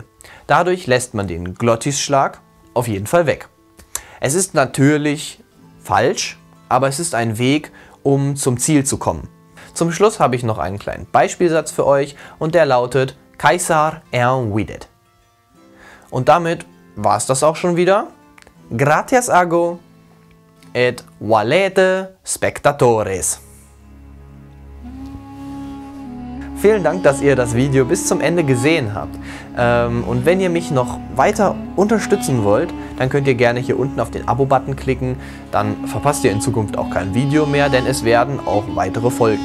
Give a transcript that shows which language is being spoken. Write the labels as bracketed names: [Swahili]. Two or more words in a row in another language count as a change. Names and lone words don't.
[German] Dadurch lässt man den Glottisschlag auf jeden Fall weg. Es ist natürlich falsch, aber es ist ein Weg, um zum Ziel zu kommen. Zum Schluss habe ich noch einen kleinen Beispielsatz für euch und der lautet [Latin] Caesar videt. [German] Und damit war es das auch schon wieder. [Latin] Gratias ago et valete spectatores. [German] Vielen Dank, dass ihr das Video bis zum Ende gesehen habt. Und wenn ihr mich noch weiter unterstützen wollt, dann könnt ihr gerne hier unten auf den Abo-Button klicken. Dann verpasst ihr in Zukunft auch kein Video mehr, denn es werden auch weitere folgen.